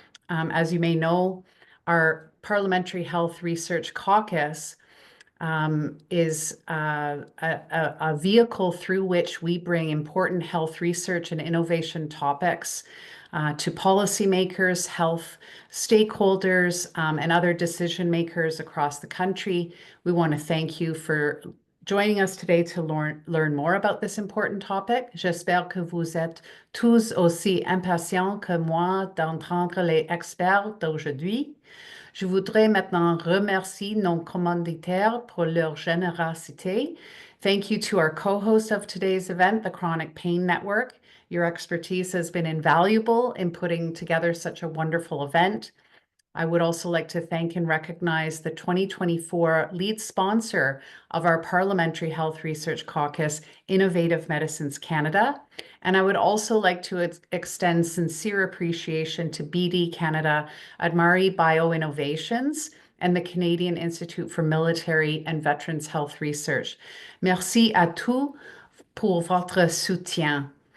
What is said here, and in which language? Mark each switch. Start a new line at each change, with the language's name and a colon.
English: As you may know, our Parliamentary Health Research Caucus is a vehicle through which we bring important health research and innovation topics to policymakers, health stakeholders, and other decision makers across the country. We want to thank you for joining us today to learn more about this important topic.
French: J'espère que vous êtes tous aussi impatients que moi d'entendre les experts d'aujourd'hui. Je voudrais maintenant remercier nos commanditaires pour leur générosité.
English: Thank you to our co-host of today's event, the Chronic Pain Network. Your expertise has been invaluable in putting together such a wonderful event. I would also like to thank and recognize the 2024 lead sponsor of our Parliamentary Health Research Caucus, Innovative Medicines Canada. And I would also like to extend sincere appreciation to BD Canada, Admari Bioinnovations, and the Canadian Institute for Military and Veterans Health Research.
French: Merci à tous pour votre soutien.